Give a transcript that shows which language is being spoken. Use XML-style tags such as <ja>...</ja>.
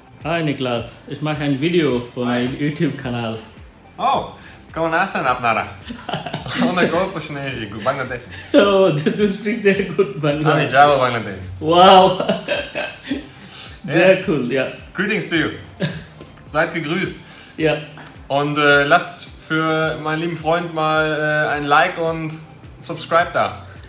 <de>Hi Niklas, ich mache ein Video für meinen YouTube-Kanal.</de> <en>Oh, come on,</en> <bn>আপনারা অনেক গল্প শুনেছি Bangladesh</bn> <de>Oh, du sprichst sehr gut Bangladesch.</de> <bn>আমি যাবো Bangladesh</bn> <de>Wow. Sehr cool, ja.</de> <en>Greetings to you.</en> <de>Seid gegrüßt. Ja. Und lasst für meinen lieben Freund mal ein Like und Subscribe da.</de>